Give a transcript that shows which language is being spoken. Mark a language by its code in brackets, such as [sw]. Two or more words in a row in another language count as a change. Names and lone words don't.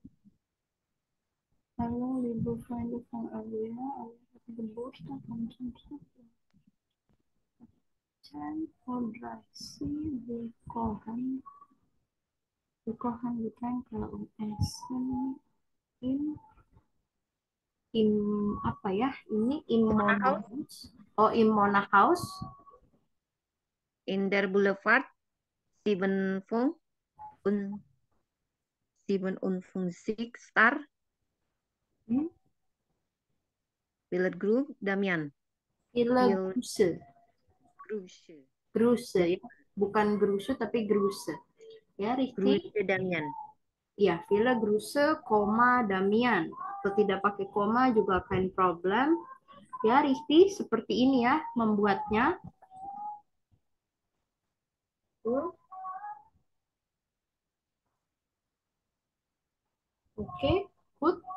[id] Halo, [de] liebe Freunde von Alia. Alia hat Geburtstag am Samstag. 10:30 wir kochen Getränke und essen in [id] apa ya? [de] Ini in Mona House. Oh, in Mona House. In der Boulevard 7 und 57 Star. Villa Grove, Damian. Villa Gruse. Gruse, [id] ya. Bukan Gruse tapi Gruse. Ya, Rizky. [de] Gruse Damian. [id] Ya, Villa Gruse, Damian. Atau tidak pakai koma juga [de] kein problem. [id] Ya, Rizky, seperti ini ya membuatnya. [en] Oke, good.